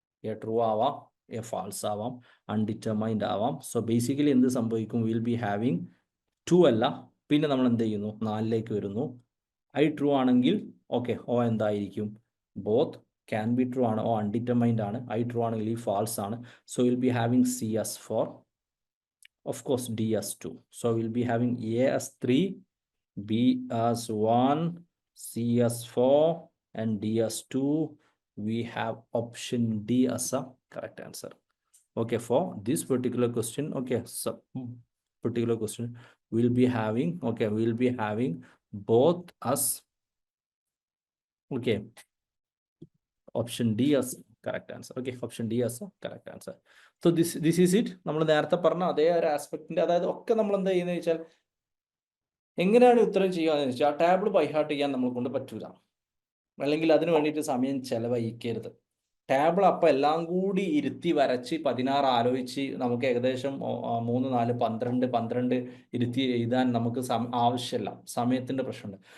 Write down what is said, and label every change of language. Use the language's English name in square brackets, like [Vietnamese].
[Malayalam] A true ആവാം, A false ആവാം, undetermined ആവാം. സോ ബേസിക്കലി എന്ത് സംഭവിക്കും? [English] will be having [Malayalam] 2 അല്ല, പിന്നെ നമ്മൾ എന്ത് ചെയ്യുന്നു? 4ലേക്ക് വരുന്നു. ഐ ട്രൂ ആണെങ്കിൽ ഓക്കെ ഓ എന്തായിരിക്കും? [English] both can be true [Malayalam] ആണ്, ഓ അൺഡിറ്റർമൈൻഡ് ആണ്. ഐ ട്രൂ ആണെങ്കിൽ ഈ ഫാൾസ് ആണ്. [English] So will be having C as 4, of course D as 2. So we'll be having A as 3, B as 1, C as 4, and D as 2. We have option D as a correct answer. Okay, for this particular question, okay, so particular question we'll be having, okay, we'll be having both as, okay, option D as correct answer. Okay, option D as a correct answer. So this is it. [Malayalam] നമ്മൾ നേരത്തെ പറഞ്ഞ അതേ ഒരു ആസ്പെക്റ്റിന്റെ, അതായത് ഒക്കെ നമ്മൾ എന്താ ചെയ്യുന്നത് വെച്ചാൽ എങ്ങനെയാണ് ഉത്തരം ചെയ്യുകയെന്ന് വെച്ചാൽ ആ ടേബിൾ ബൈഹാർട്ട് ചെയ്യാൻ നമ്മളെ കൊണ്ട് പറ്റൂല, അല്ലെങ്കിൽ അതിന് വേണ്ടിയിട്ട് സമയം ചെലവഴിക്കരുത്. ടേബിൾ അപ്പം എല്ലാം കൂടി ഇരുത്തി വരച്ച് 16 ആലോചിച്ച് നമുക്ക് ഏകദേശം 3, 4, 12 ഇരുത്തി എഴുതാൻ നമുക്ക് ആവശ്യമില്ല. സമയത്തിൻ്റെ പ്രശ്നമുണ്ട്.